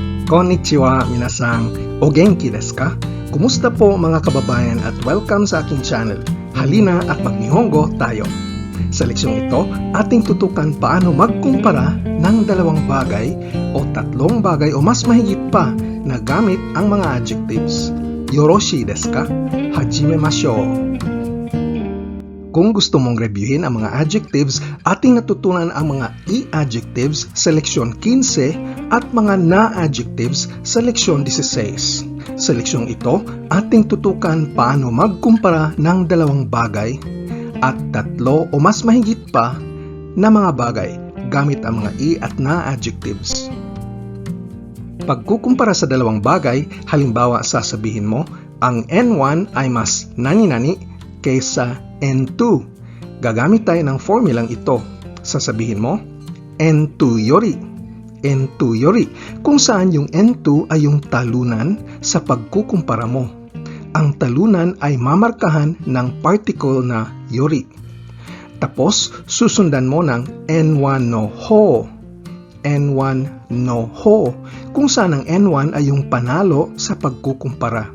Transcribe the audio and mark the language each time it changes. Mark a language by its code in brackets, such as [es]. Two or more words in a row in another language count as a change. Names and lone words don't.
[ja] こんにちは皆さん、お元気ですか? [tl] Kumusta po mga kababayan at welcome sa aking channel. Halina at mag-Nihongo tayo. Sa leksyong ito, ating tutukan paano magkumpara ng dalawang bagay o tatlong bagay o mas mahigit pa na gamit ang mga adjectives. [ja] よろしいですか？始めましょう. [tl] Kung gusto mong reviewin ang mga adjectives, ating natutunan ang mga i-adjectives sa leksyon 15 at mga na-adjectives sa leksyon 16. Sa leksyong ito, ating tutukan paano magkumpara ng dalawang bagay at tatlo o mas mahigit pa na mga bagay gamit ang mga i at na-adjectives. Pagkukumpara sa dalawang bagay, halimbawa sasabihin mo, ang N1 ay mas nani-nani kaysa N2. Gagamit tayo ng formulang ito. Sasabihin mo, [ja] N2より. N2より, [tl] kung saan yung N2 ay yung talunan sa pagkukumpara mo. Ang talunan ay mamarkahan ng particle na yori. Tapos, susundan mo ng [ja] N1の方. N1の方, [tl] kung saan ang N1 ay yung panalo sa pagkukumpara.